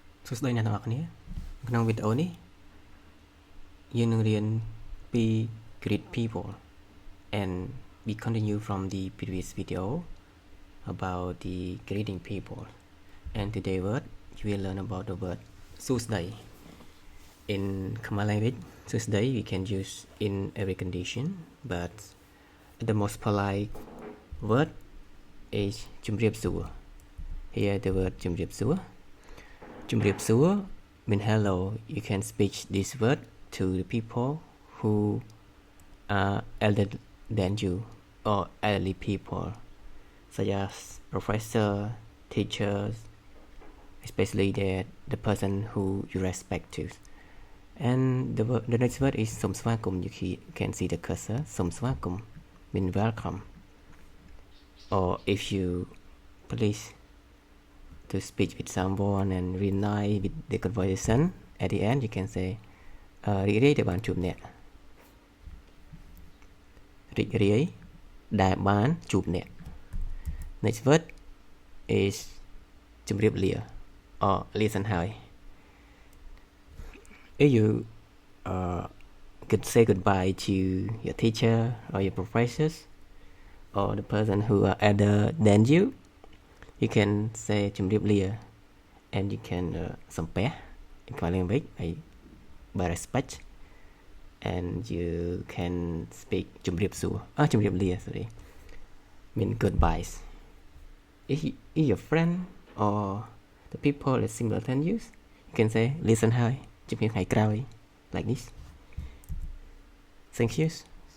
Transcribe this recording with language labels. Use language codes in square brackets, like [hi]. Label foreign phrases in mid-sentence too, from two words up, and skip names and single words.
[km] សួស្តីអ្នកទាំងអស់គ្នាក្នុងវីដេអូនេះយើងនឹងរៀនពី [en] greet people and we continue from the previous video about the greeting people and today word you will learn about the word សួស្តី in Khmer language សួស្តី we can use in every condition but the most polite word is ជំរាបសួរ here the word [km] ជំរាបសួរ ជំរាបសួរ [en] mean hello. You can speak this word to the people who are elder than you or elderly people, such as professor, teachers, especially the person who you respect to. And the next word is សូមស្វាគមន៍ You can see the cursor សូមស្វាគមន៍ mean welcome. Or if you please to speak with someone and really nice with the conversation at the end you can say [km] រីករាយដែលបានជួបអ្នករីករាយដែលបានជួបអ្នក [en] next word is ជម្រាបលា or [km] លាសិនហើយ [en] if you could say goodbye to your teacher or your professors or the person who are elder than you can say ជំរាបលា and you can សំពះ in Khmer language by respect and you can speak [km] ជំរាបសួរ ជំរាបលា [en] sorry mean goodbyes if your friend or the people that similar than you can say listen [km] ហើយ ជំរាបថ្ងៃក្រោយ [en] like this thank you